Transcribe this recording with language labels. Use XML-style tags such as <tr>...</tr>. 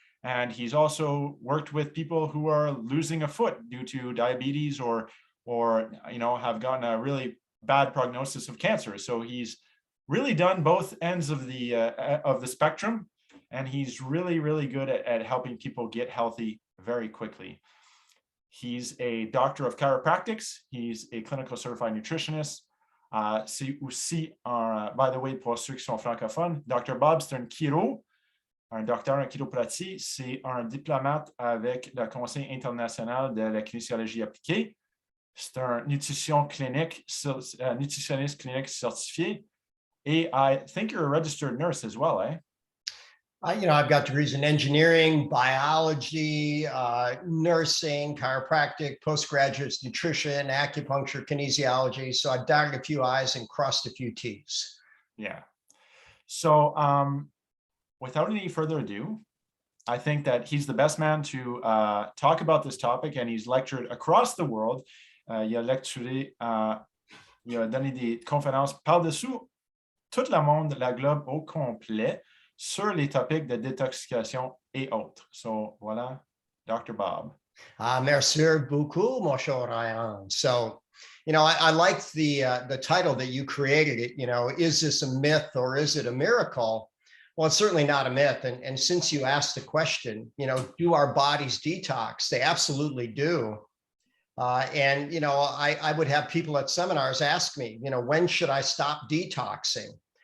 <en>And he's also worked with people who are losing a foot due to diabetes or have gotten a really bad prognosis of cancer. So he's really done both ends of the spectrum, and he's really good at helping people get healthy very quickly. He's a doctor of chiropractics. He's a clinical certified nutritionist.</en> <fr>C'est aussi,</fr> <en>by the way,</en> <fr>pour ceux qui sont francophones, Dr. Bob, c'est un chiro, un docteur en chiropratie, c'est un diplomate avec le Conseil international de la kinésiologie appliquée. C'est un nutritionniste clinique certifié.</fr> <en>Et I think you're a registered nurse as well, eh? I've got degrees in engineering, biology, nursing, chiropractic, postgraduate nutrition, acupuncture, kinesiology. So I've dotted a few I's and crossed a few T's. Yeah. So without any further ado, I think that he's the best man to talk about this topic, and he's lectured across the world.</en> <fr>Il a lecturé, il a donné des conférences par-dessous tout le monde, la globe au complet, sur les topics de détoxification et autres.</fr> <en>So voilà, Dr. Bob.</en> <fr>Merci beaucoup, mon cher Ryan.</fr> <en>So, I like the title that you created. It, is this a myth or is it a miracle? Well, it's certainly not a myth. And since you asked the question, do our bodies detox? They absolutely do. I would have people at seminars ask me, when should I stop detoxing?</en>